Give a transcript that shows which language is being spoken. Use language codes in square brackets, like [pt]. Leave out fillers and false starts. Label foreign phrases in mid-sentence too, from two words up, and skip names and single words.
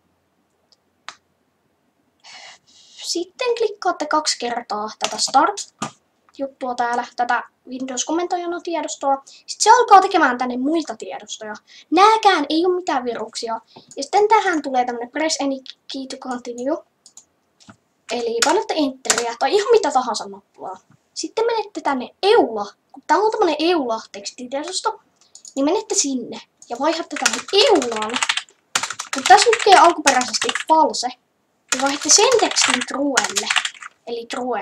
[fi] Sitten klikkaatte 2 kertaa tätä start-juttua täällä, tätä Windows-komentojonotiedostoa. Sitten se alkaa tekemään tänne muita tiedostoja. Nääkään ei ole mitään viruksia. Ja sitten tähän tulee tämmönen [en] press any key to continue. [fi] Eli painatte enteriä tai ihan mitä tahansa nappulaa. Sitten menette tänne EULA. Kun tää on tämmönen EULA-tekstitiedosto, niin menette sinne ja vaihdatte tänne EULAan. Kun tässä lukee alkuperäisesti false, niin vaihdatte sen tekstin truelle, eli true.